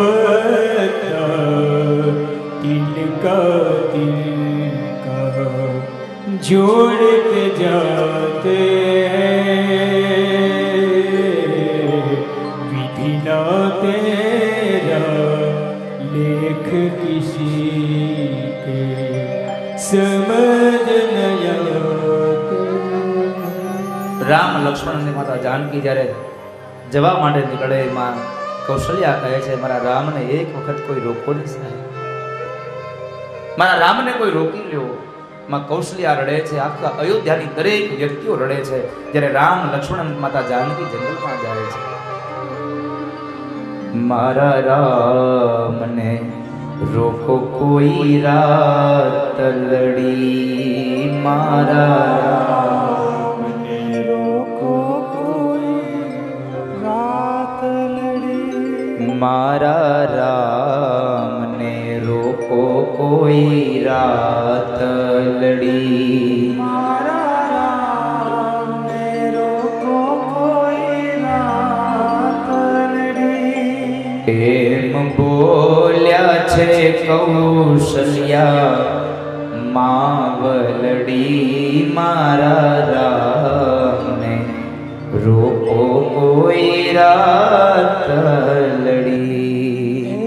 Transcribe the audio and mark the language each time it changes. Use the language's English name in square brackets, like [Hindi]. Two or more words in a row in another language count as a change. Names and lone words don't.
[Hindi] पत्ता तिनका जोड़ते जाते तेरा लेख किसी के समझ न [Gujarati] રામ લક્ષ્મણ અને માતા જાનકી જ્યારે જવા માટે નીકળે માં કૌશલ્યા કહે છે, મારા રામને એક વખત કોઈ રોકો નહીં સાહેબ, મારા રામને કોઈ રોકી લ્યો. માં કૌશલ્યા રડે છે, આખા અયોધ્યાની દરેક વ્યક્તિઓ રડે છે જ્યારે રામ લક્ષ્મણ અને માતા જાનકી જંગલમાં જાય છે. મારા રામને રોકો કોઈ રાત લડી, મારા રામને રોકો કોઈ રાત લડી મારા રામને રોકો કોઈ રાત લડી, મારા રામને રોકો કોઈ રાત લડી એમ બોલ્યા છે કૌશલ્યા માવલડી, મારા રામને રોકો કોઈ રાત લડી.